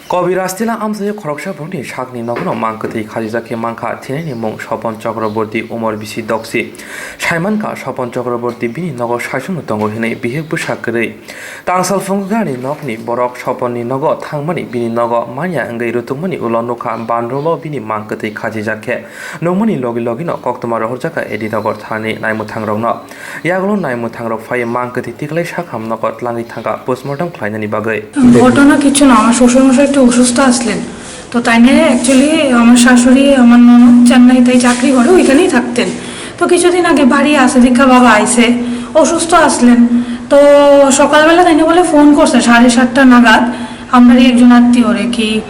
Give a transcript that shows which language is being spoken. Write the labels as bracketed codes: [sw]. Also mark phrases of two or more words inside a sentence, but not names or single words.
[trp] Kobiraj Tila Amchaio Chakraborty Sakni Nogono mankha Khajizake mankha Tila Mung Swapan Chakraborty Umor bisi Dokchi Saimanka Swapan Chakraborty bini Nogo Shaisung Tongo Hine Bihek Busakre Tangsal Fungani Nokni Borok Swapani Nogo Thangmani bini Nogo Manya Angai Rutumani Ulonuka Bandrolo bini mankha Khajizake Nomani Logi Logino Koktomar Sorojak Edinogor Thani Naimuthangrogno Yaglo Naimuthangrog Fai mankha Tiklai Shakam Nogot Langi Thanga Postmortem Klainani Bagai [bn] ঘটনা কিছু না আমার শ্বশুরমশাই একটু অসুস্থ আসলেন তো তাই নিয়ে অ্যাকচুয়ালি আমার শাশুড়ি আমার ননদ চেন্নাইতে চাকরি করে ওইখানেই থাকতেন তো কিছুদিন আগে বাড়ি আসে দীক্ষা বাবা আইসে অসুস্থ আসলেন তো সকালবেলা তাই বলে ফোন করছে 7:30 নাগাদ আমারই একজন আত্মীয় রে কি